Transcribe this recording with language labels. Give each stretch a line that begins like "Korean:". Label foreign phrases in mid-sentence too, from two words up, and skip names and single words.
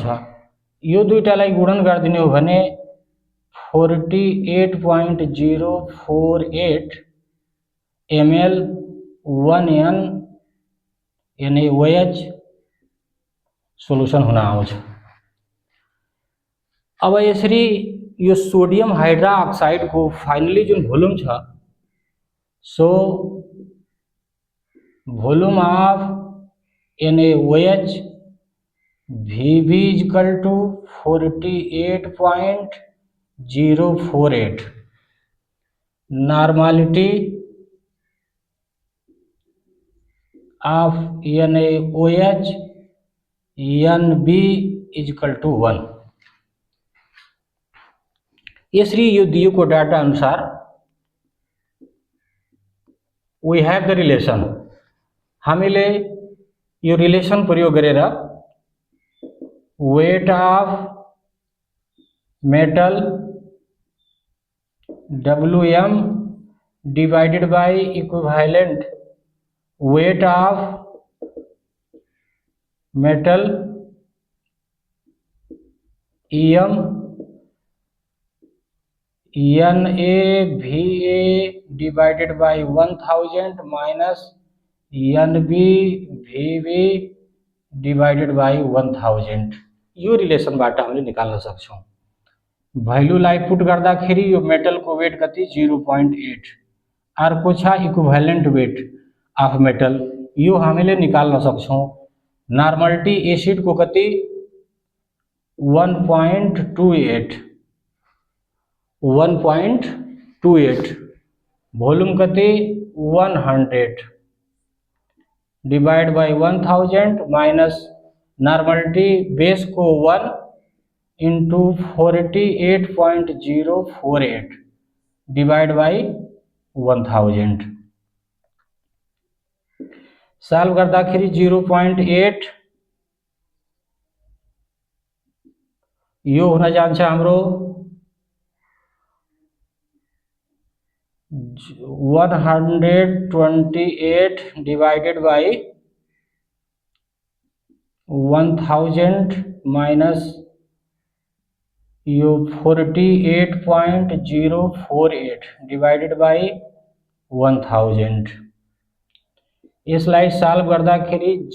Nepali: यो दुईटालाई गुणन गरिदिने हो भने 48.048 ml 1 N NaOH सोलुसन हुन आउँछ। अब यसरी यो
English: sodium hydroxide
Nepali: को फाइनली जुन वॉल्यूम छ सो
English: volume of NaOH VB equal to 48.048, normality of NaOH NB equal to 1।
Nepali: ये श्री दियो को डाटा अनुसार
English: we have the relation,
Nepali: हामीले यो रिलेशन प्रयोग गरेर
English: weight of metal WM divided by equivalent weight of metal EM NaVa divided by 1000 minus NbVb divided by 1000
Nepali: यो रिलेसनबाट हामीले निकाल्न सक्छौं। भ्यालुलाई पुट गर्दाखेरि यो मेटलको वेट कति 0.8, अर्को छ
English: equivalent weight of metal,
Nepali: यो हामीले निकाल्न सक्छौं।
English: normality acid
Nepali: को कति
English: 1.28, वॉल्यूम कति 100 divide by 1000 minus normality base को 1 इंटू
Nepali: 48.048
English: divide by
Nepali: 1000 सॉल्व गर्दाखेरि 0.8 यो हुन जान्छ हाम्रो
English: 128 divided by 1000 minus यो 48.048 divided by 1000 यसलाई सॉल्व गर्दाखेरि